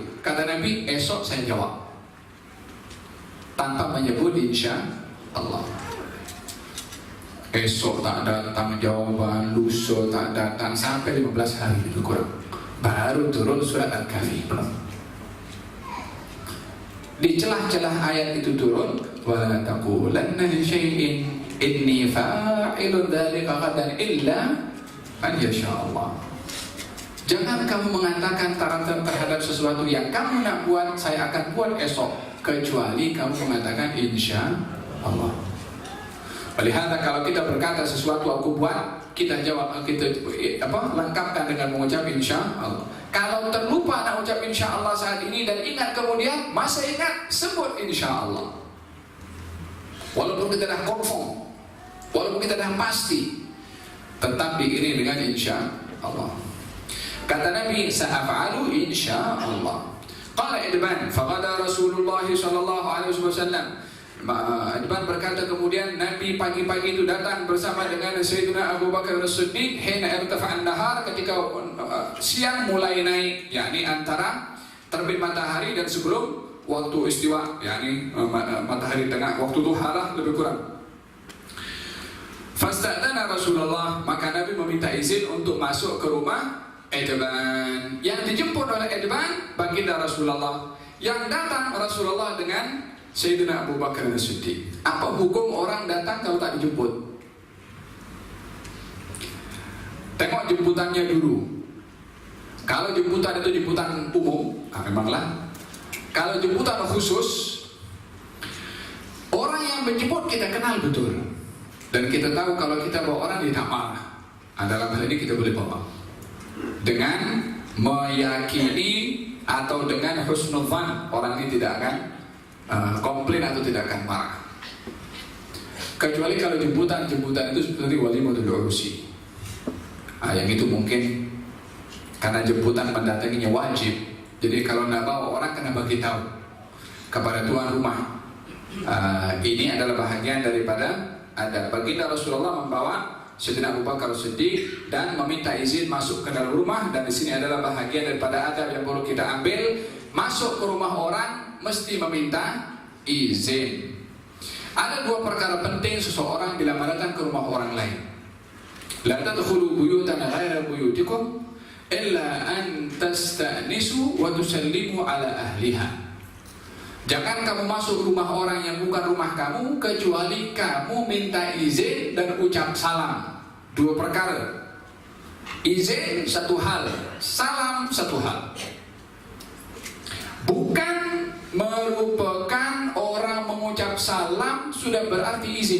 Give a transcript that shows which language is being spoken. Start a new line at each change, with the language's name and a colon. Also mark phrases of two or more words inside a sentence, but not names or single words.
Malay: Kata Nabi, esok saya jawab, tanpa menyebut
Arabic: إن شاء الله.
Malay: Esok tak datang jawaban, lusa tak datang, sampai 15 hari lebih kurang baru turun surat Al-Kahfi. Di celah-celah ayat itu turun,
Arabic: ولا تقولن لشيء إني فاعل ذلك غدا إلا أن يشاء الله.
Malay: Jangan kamu mengatakan terhadap sesuatu yang kamu nak buat, saya akan buat esok, kecuali kamu mengatakan
Arabic: إن شاء الله.
Malay: Lihat, kalau kita berkata sesuatu aku buat, kita jawab, kita lengkapkan dengan mengucap
Arabic: إن شاء الله.
Malay: Kalau terlupa nak ucap
Arabic: إن شاء الله
Malay: saat ini dan ingat kemudian, masa ingat, sebut
Arabic: إن شاء الله.
Malay: Walaupun kita dah confirm, walaupun kita dah pasti, tetap diiringi dengan
Arabic: إن شاء الله.
Malay: Kata Nabi,
Arabic: سأفعل إن شاء الله. قال عتبان فغدا رسول الله صلى الله عليه وسلم.
Malay: Idban berkata, kemudian Nabi pagi-pagi itu datang bersama dengan Sayyidina Abu Bakar As-Siddiq
Arabic: حين ارتفع النهار,
Malay: ketika siang mulai naik, yakni antara terbit matahari dan sebelum waktu istiwa, yakni matahari tengah, waktu duha lah lebih kurang.
Arabic: فاستأذن رسول الله,
Malay: maka Nabi meminta izin untuk masuk ke rumah Idban. Yang dijemput oleh Idban baginda Rasulullah, yang datang Rasulullah dengan Sayyidina Abu Bakar As-Siddiq. Apa hukum orang datang kalau tak dijemput? Tengok jemputannya dulu. Kalau jemputan itu jemputan umum, memanglah. Kalau jemputan khusus, orang yang menjemput kita kenal betul, dan kita tahu kalau kita bawa orang dia tak marah. Dalam hal ini kita boleh bawa dengan meyakini atau dengan husnudzan, orang ini tidak akan komplain atau tidak akan marah. Kecuali kalau jemputan itu seperti
Arabic: وليمة العرس,
Malay: yang itu mungkin karena jemputan mendatanginya wajib. Jadi kalau tidak bawa orang kena bagi tahu kepada tuan rumah. Ini adalah bahagian daripada ada baginda Rasulullah membawa Sayyidina Abu Bakar Siddiq dan meminta izin masuk ke dalam rumah, dan di sini adalah bahagian daripada adab yang perlu kita ambil. Masuk ke rumah orang mesti meminta izin. Ada 2 perkara penting seseorang bila datang ke rumah orang lain.
Arabic: لا تدخلوا بيوتا غير بيوتكم إلا أن تستأنسوا وتسلموا على أهلها.
Malay: Jangan kamu masuk rumah orang yang bukan rumah kamu kecuali kamu minta izin dan ucap salam. 2 perkara. Izin satu hal, salam satu hal. Bukan merupakan orang mengucap salam sudah berarti izin.